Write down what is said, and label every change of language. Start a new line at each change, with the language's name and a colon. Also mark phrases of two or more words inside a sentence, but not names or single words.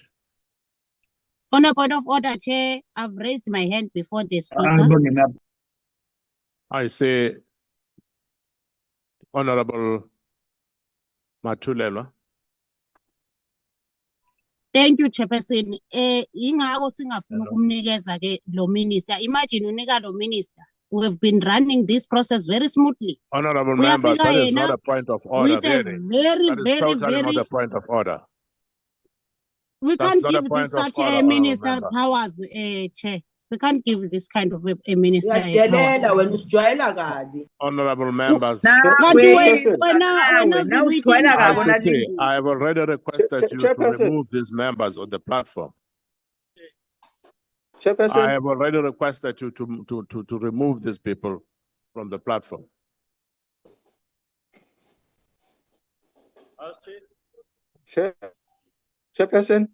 English: On a point of order, Chair, I've raised my hand before the speaker. I say, Honorable Matulelwa. Thank you, Chairperson.
Zulu: Ingako singafuna ukumnikeza ke lo minister.
English: Imagine
Zulu: unika lo
English: minister. We have been running this process very smoothly. Honorable members, that is not a point of order, with a really. very, Not a point of order. We That's can't not a give point this of such order, a honorable minister member. powers, Chair. We can't give this kind of a minister a power.
Zulu: Uyadelela wena usijwayela kabi.
English: Honorable members.
Zulu: Kanti wena
English: I have already requested you to remove these members on the platform. I have already requested you to remove these people from the platform. Chairperson?